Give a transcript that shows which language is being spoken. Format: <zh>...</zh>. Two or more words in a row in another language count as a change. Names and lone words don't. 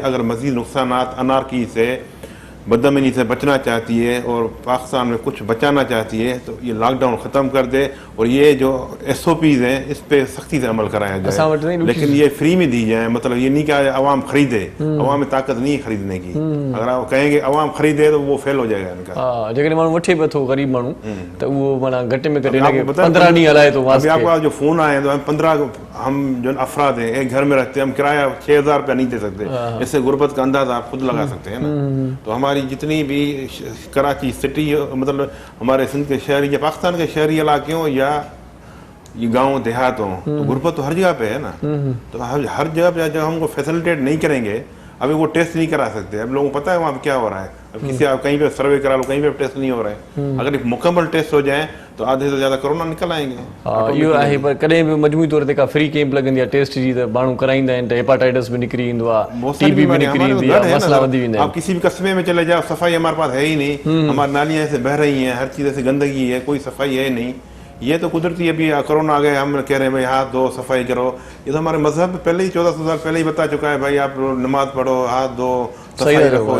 <ur>اگر مزید نقصانات انارکی سے بدامنی سے بچنا چاہتی ہے اور پاکستان میں کچھ بچانا چاہتی ہے تو یہ لاک ڈاؤن ختم کر دے اور یہ جو SOPs ہیں اس پہ سختی سے عمل کرایا جائے لیکن یہ فری میں دی جائے. مطلب یہ نہیں کہ عوام خریدے عوام میں طاقت نہیں ہے خریدنے کی. اگر آپ کہیں گے عوام خریدے تو وہ فیل ہو جائے گا ان کا.</ur> <sd>हाँ जेकॾहिं माण्हू वठे बि थो ग़रीब माण्हू त उहो माना घटि में घटि 15 ॾींहं हलाए थो।</sd> <ur>ابھی آپ کو آج جو فون آئے تو ہم 15 ہم جو افراد ہیں ایک گھر میں رہتے ہیں ہم کرایہ 6,000 روپیہ نہیں دے سکتے. اس سے غربت کا اندازہ آپ خود لگا سکتے ہیں نا۔ تو ہماری جتنی بھی کراچی سٹی مطلب ہمارے سندھ کے شہری یا پاکستان کے شہری علاقے ہوں یا یہ گاؤں دیہات ہوں تو غربت تو ہر جگہ پہ ہے نا. تو ہر جگہ پہ جب ہم کو فیسلیٹیٹ نہیں کریں گے ابھی وہ ٹیسٹ نہیں کرا سکتے. اب لوگوں کو پتا ہے وہاں پہ کیا ہو رہا ہے۔ اب کسی آپ کہیں پہ سروے کرا لو کہیں پہ ٹیسٹ نہیں ہو رہا ہے. اگر مکمل ٹیسٹ ہو جائے تو آدھے سے زیادہ کورونا نکل آئیں گے.</ur> <sd>इहो आहे पर कॾहिं बि मजमूई तौर ते का फ्री कैंप लॻंदी आहे टेस्ट जी त माण्हू कराईंदा आहिनि त हेपाटाइटिस बि निकिरी ईंदो आहे TB बि निकिरी ईंदी आहे मसला वधी वेंदा आहिनि।</sd> <ur>آپ کسی بھی قصبے میں چلے جاؤ صفائی ہمارے پاس ہے ہی نہیں۔ ہماری نالیاں ایسے بہہ رہی ہیں ہر چیز ایسی گندگی ہے کوئی صفائی ہے نہیں. یہ تو قدرتی ابھی کورونا آ گئے ہم کہہ رہے ہیں بھائی ہاتھ دھو صفائی کرو. یہ تو ہمارے مذہب پہلے ہی 1400 سال پہلے ہی بتا چکا ہے بھائی آپ نماز پڑھو ہاتھ دھو صفائی رکھو.</ur>